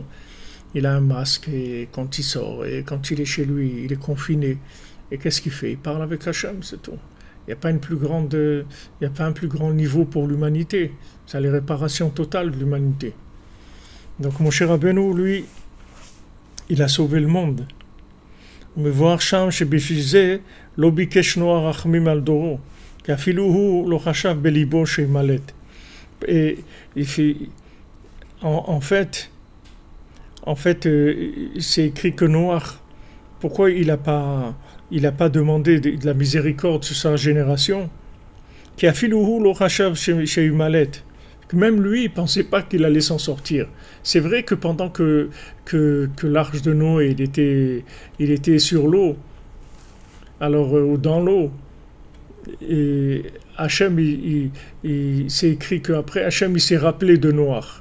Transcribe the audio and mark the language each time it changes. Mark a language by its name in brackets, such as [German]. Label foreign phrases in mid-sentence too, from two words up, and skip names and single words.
[French] Il a un masque et quand il sort, et quand il est chez lui, il est confiné. Et qu'est-ce qu'il fait? Il parle avec Hachem, c'est tout. Il n'y a pas un plus grand niveau pour l'humanité. C'est la réparation totale de l'humanité. Donc Moshe Rabbeinu, lui, il a sauvé le monde. [Hebrew] ומבואר שם שבשביל זה לא ביקש נוח רחמים על דורו, כי אפילו הוא לא חשב בליבו שימלט. [French] Et en fait, c'est écrit que Noach, pourquoi il n'a pas demandé de la miséricorde sur sa génération, qui a [Hebrew] אפילו הוא לא חשב שימלט, [French] que même lui, il ne pensait pas qu'il allait s'en sortir. C'est vrai que pendant que l'arche de Noé, il était sur l'eau, alors dans l'eau, et Hachem, c'est écrit qu'après, Hachem, il s'est rappelé de Noach.